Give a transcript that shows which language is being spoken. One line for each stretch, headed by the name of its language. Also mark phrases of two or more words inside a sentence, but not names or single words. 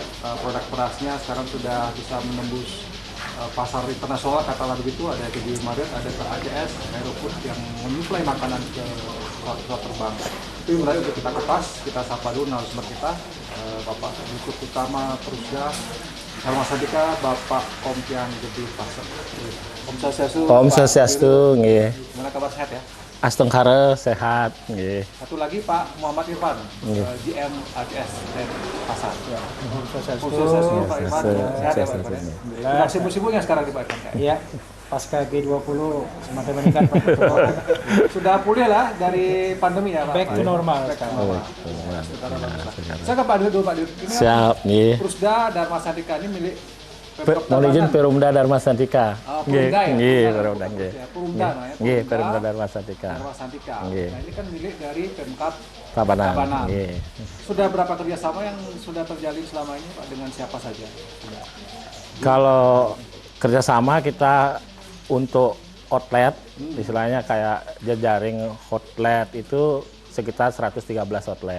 Indonesian: Produk berasnya sekarang sudah bisa menembus pasar internasional, katakanlah begitu. Ada ke Marriott, ada ke ACS, Aerofood yang menyuplai makanan ke pesawat terbang. Itu mulai untuk kita kupas, kita sapa dulu narasumber kita, Bapak Direktur Utama Perusda Dharma Santika, Bapak Kompian Gede Pasar.
Sanskrit: Om Swastiastu. Om Swastiastu, nggih.
Indonesian: Gimana kabar, sehat ya? Astengkara sehat, nggih. Satu lagi Pak Muhammad Irfan, GM ACS Denpasar. Ya.
Sanskrit: Om Swastiastu,
Indonesian: Pak Irfan, sehat ya Pak Irfan? Tidak sibuk-sibuknya sekarang di Pak Irfan? Iya, pasca G20 semakin meningkat Pak. Sudah pulih lah dari pandemi ya Pak?
English: Back to normal.
Indonesian: Saya ke Pak Dir dulu, Pak Dir. Ini Siap, nggih. Perusda Dharma Santika ini milik Mohon izin Perumda Dharma Santika. Perumda ya? Nggih, Perumda nggih. Perumda namanya. Nggih, Perumda Dharma Santika. Dharma Santika. Nggih. Nah, ini kan milik dari Pemkab Tabanan. Tabanan. Nggih. Sudah berapa kerjasama yang sudah terjalin selama ini Pak, dengan siapa saja? Kalau kerjasama kita untuk outlet, istilahnya kayak jejaring outlet itu sekitar 113 outlet.